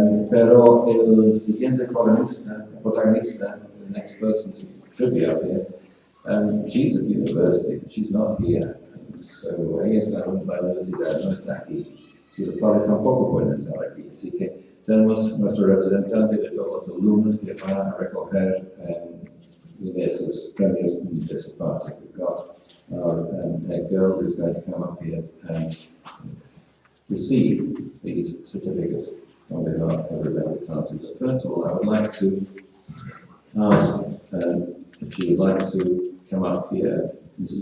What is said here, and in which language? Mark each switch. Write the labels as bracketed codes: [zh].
[es] Pero el siguiente protagonista, [en] the next person should be up here, she's at university, she's not here. [es] So ella está en la universidad, no está aquí. Y los padres tampoco pueden estar aquí. Así que tenemos nuestro representante de todos los alumnos que van a recoger esos premios de su parte. [en] We've got our girl who's going to come up here and receive these certificates on behalf of everybody classes. But first of all, I would like to ask if she would like to come up here, Mrs.